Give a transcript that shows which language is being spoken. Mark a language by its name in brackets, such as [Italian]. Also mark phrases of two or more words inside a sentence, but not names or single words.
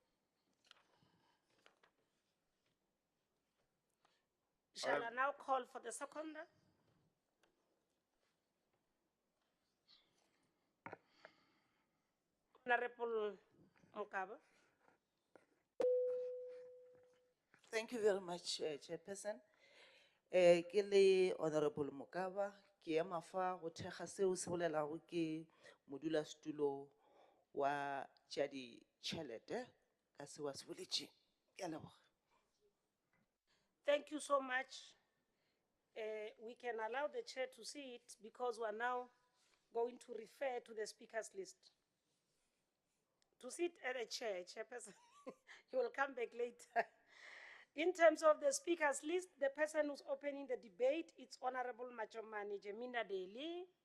[English] Shall I now call for the seconder? Honorable Mokaba. Thank you very much, Chairperson. [Northern Sotho] Ke le Honorable Mokaba, ke ema fa go thekga seo se bolelago ke modulasetulo wa tša ditšhelete ka seo a se boletšeng. Ke a leboga. [English] Thank you so much. We can allow the chair to see it because we're now going to refer to the speaker's list. To sit at a chair, Chairperson, you will come back later. In terms of the speaker's list, the person who's opening the debate, it's Honorable Machomani Jemina Daly.